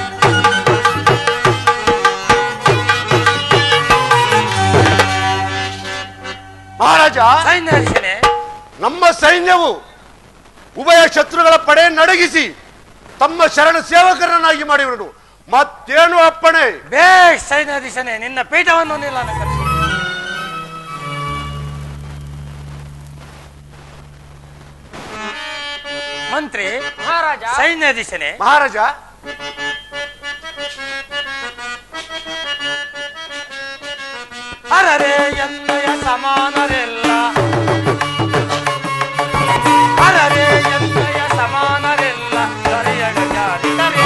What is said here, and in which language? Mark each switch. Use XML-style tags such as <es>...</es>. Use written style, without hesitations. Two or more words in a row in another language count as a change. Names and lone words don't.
<kn>ಮಹಾರಾಜ, ಸೈನ್ಯಾಧೀಶನೇ, ನಮ್ಮ ಸೈನ್ಯವು ಉಭಯ ಶತ್ರುಗಳ ಪಡೆ ನಡಗಿಸಿ ತಮ್ಮ ಶರಣ ಸೇವಕರನ್ನಾಗಿ ಮಾಡಿರುವುದು. ಮತ್ತೇನು ಅಪ್ಪಣೆ? ಬೇಷ್ ಸೈನ್ಯಾಧೀಶನೇ, ನಿನ್ನ ಪೀಠವನ್ನು ನಿಲ್ಲನಕರಿಸು. ಮಂತ್ರಿ ಮಹಾರಾಜ. ಸೈನ್ಯಾಧೀಶನೇ, ಮಹಾರಾಜ, ಅರರೆ ಎನ್ನಯ ಸಮಾನರೆಲ್ಲ, ಅರರೆ ಎನ್ನಯ ಸಮಾನರೆಲ್ಲ ದೊರೆಯಗ ಜಾರಿದರೆ.</kn>